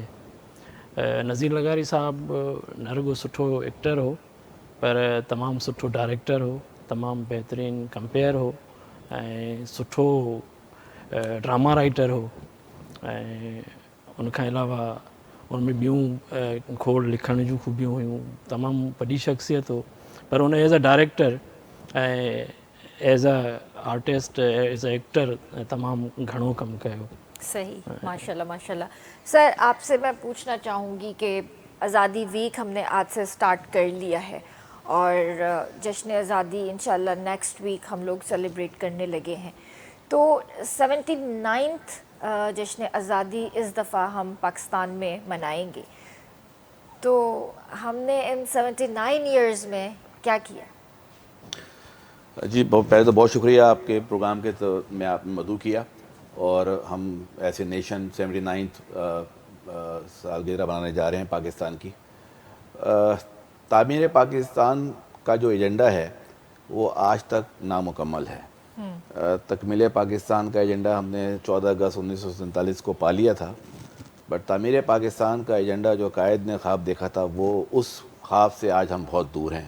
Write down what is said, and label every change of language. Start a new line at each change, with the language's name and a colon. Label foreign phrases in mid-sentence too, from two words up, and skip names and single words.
Sindhi: नज़ीर लगारी साहिबु न रुगो सुठो एक्टर हो पर तमामु सुठो डायरेक्टर हो, तमामु बहितरीनु कंपेयर हो ऐं सुठो
English: drama writer
Sindhi: हो ऐं उनखां अलावा उनमें ॿियूं खोड़ लिखण जूं ख़ूबियूं हुयूं। तमामु वॾी शख़्सियत हो पर उन
English: as a director
Sindhi: ऐं
English: as a artist as a actor
Sindhi: तमामु घणो कमु कयो।
Urdu: صحیح، ماشاءاللہ ماشاءاللہ۔ سر آپ سے میں پوچھنا چاہوں گی کہ آزادی ویک ہم نے آج سے اسٹارٹ کر لیا ہے اور جشن آزادی ان شاءاللہ
English: next week
Urdu: ہم لوگ سیلیبریٹ کرنے لگے ہیں. تو 79th جشن آزادی اس دفعہ ہم پاکستان میں منائیں گے، تو ہم نے ان 79 ایئرز میں کیا کیا? جی پہلے تو بہت شکریہ آپ کے پروگرام کے، تو میں آپ نے مدعو کیا اور ہم ایسے نیشن 79th سالگرہ بنانے جا رہے ہیں پاکستان کی. تعمیر پاکستان کا جو ایجنڈا ہے وہ آج تک نامکمل ہے. تکمیل پاکستان کا ایجنڈا ہم نے 14 اگست 1947 کو پا لیا تھا, بٹ تعمیر پاکستان کا ایجنڈا جو قائد نے خواب دیکھا تھا وہ اس خواب سے آج ہم بہت دور ہیں.